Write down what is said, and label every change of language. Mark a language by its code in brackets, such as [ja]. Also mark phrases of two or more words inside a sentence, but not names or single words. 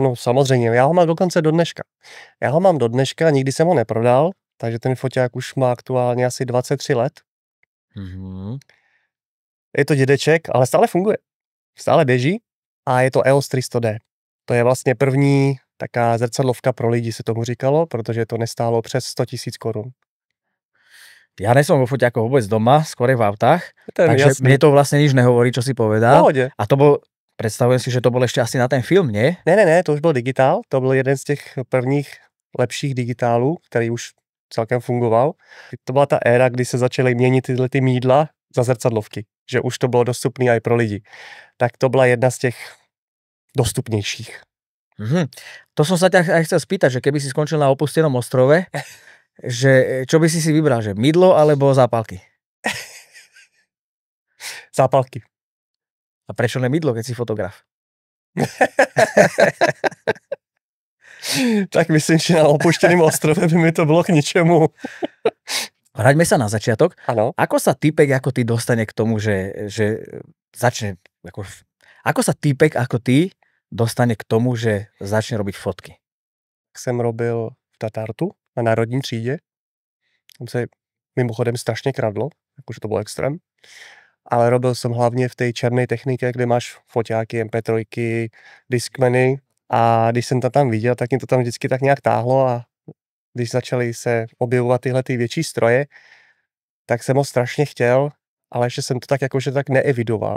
[cs] Ano, samozřejmě, já ho mám dokonce do dneška. Nikdy jsem ho neprodal, takže ten foťák už má aktuálně asi 23 let. Mm-hmm. Je to dědeček, ale stále funguje. Stále běží a je to EOS 300D. To je vlastně první taká zrcadlovka pro lidi, se tomu říkalo, protože to nestálo přes 100 000 korun. [sk] Ja nesom vo foťákoch vôbec doma, skôr v autách, takže jasný. mne to vlastne nič nehovorí, čo si povedal. [cs] Pohodě. [sk] A to bol, predstavujem si, že to bol ešte asi na ten film, nie? [cs] Ne, to už byl digitál, to byl jeden z těch prvních lepších digitálů, který už celkem fungoval. To byla ta éra, kdy se začaly měnit tyhle ty mídla za zrcadlovky, že už to bylo dostupné i pro lidi. Tak to byla jedna z těch dostupnějších. Mm-hmm. [sk] To som sa ťa aj chcel spýtať, že keby si skončil na opustenom ostrove, že čo by si vybral, že mydlo alebo zápalky? Zápalky. A prečo ne mydlo, keď si fotograf? [cs] Tak myslím, že na opušteném ostrove by mi to bylo k ničemu. [sk] Hraďme sa na začiatok. [cs] Ano. [sk] Ako sa týpek ako ty dostane k tomu, že začne... Ako sa týpek ako ty dostane k tomu, že začne robiť fotky? [cs] Jsem robil v Tatartu na národní třídě. Tam se mimochodem strašně kradlo, jakože to bylo extrém. Ale robil jsem hlavně v té černé technice, kde máš foťáky, MP3, Discmany a když jsem to tam viděl, tak mě to tam vždycky tak nějak táhlo a když začaly se objevovat tyhle ty větší stroje, tak jsem ho strašně chtěl, ale ještě jsem to tak jakože tak neevidoval.